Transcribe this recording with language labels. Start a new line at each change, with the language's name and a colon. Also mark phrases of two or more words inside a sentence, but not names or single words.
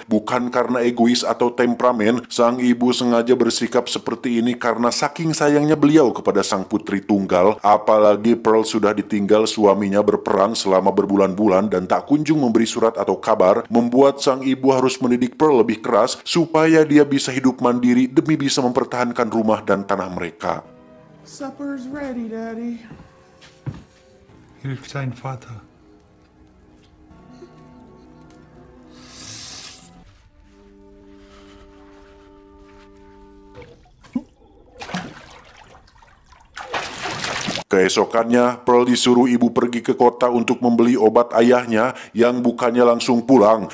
Indonesian: Bukan karena egois atau temperamen, sang ibu sengaja bersikap seperti ini karena saking sayangnya beliau kepada sang putri tunggal. Apalagi Pearl sudah ditinggal suaminya berperang selama berbulan-bulan dan tak kunjung memberi surat atau kabar, membuat sang ibu harus mendidik Pearl lebih keras supaya dia bisa hidup mandiri demi bisa mempertahankan rumah dan tanah mereka.
English: Supper's ready, Daddy.
German: Hilf dein Vater.
Indonesian: Keesokannya, Pearl disuruh ibu pergi ke kota untuk membeli obat ayahnya, yang bukannya langsung pulang.